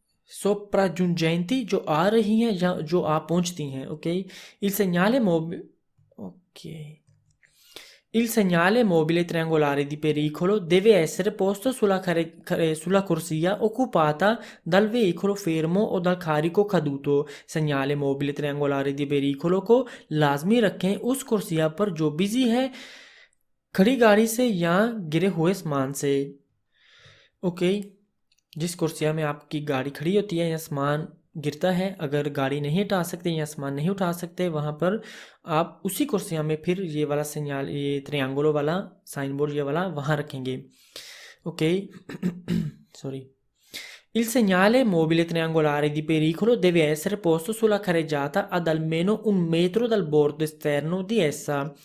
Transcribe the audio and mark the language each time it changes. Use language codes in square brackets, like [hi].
[hi] sopraggiungenti जो आ रही हैं या जो आ पहुंचती हैं, okay. [it] il segnale mobile, ओके, il segnale mobile triangolare di pericolo deve essere posto sulla corsia occupata dal veicolo fermo o dal carico caduto। segnale mobile triangolare di pericolo [hi] को लाजमी रखें उस कुर्सिया पर जो बिजी है खड़ी गाड़ी से या गिरे हुए सामान से, ओके। जिस कुर्सिया में आपकी गाड़ी खड़ी होती है या सामान गिरता है, अगर गाड़ी नहीं हटा सकते या सामान नहीं उठा सकते, वहाँ पर आप उसी कुर्सिया में फिर ये वाला सिग्नल, ये त्रियांगुलो वाला साइन बोर्ड ये वाला वहाँ रखेंगे, okay. Sorry. [it] Il segnale mobile triangolare di pericolo deve essere posto sulla carreggiata ad almeno 1 metro dal bordo esterno di essa।